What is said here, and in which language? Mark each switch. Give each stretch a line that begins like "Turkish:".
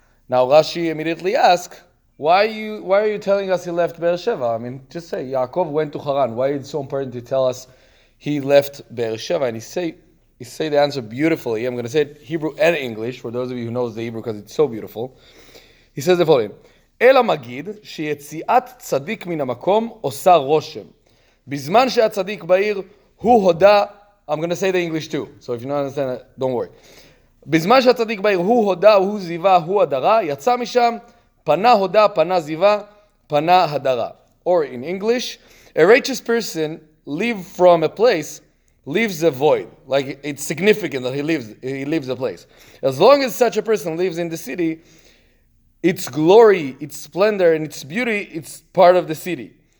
English: Now Rashi immediately asks, why are you telling us he left Be'er Sheva? I mean, just say Yaakov went to Haran. Why is it so important to tell us he left Be'er Sheva? And he say the answer beautifully. I'm going to say it Hebrew and English for those of you who knows the Hebrew because it's so beautiful. He says the following:
Hebrew: "El המגיד שיציאת צדיק מן המקום עושה רושם. בזמן שהצדיק בעיר הוא הודה."
English: I'm going to say the English too, so if you don't understand it, don't worry.
Hebrew: בזמן שהצדיק בעיר הוא הודה, הוא זיווה, הוא הדרה, יצא משם, פנה הודה, פנה זיווה, פנה הדרה.
English: Or in English, a righteous person leave from a place leaves a void. Like, it's significant that he leaves a place. As long as such a person lives in the city, its glory, its splendor, and its beauty, it's part of the city.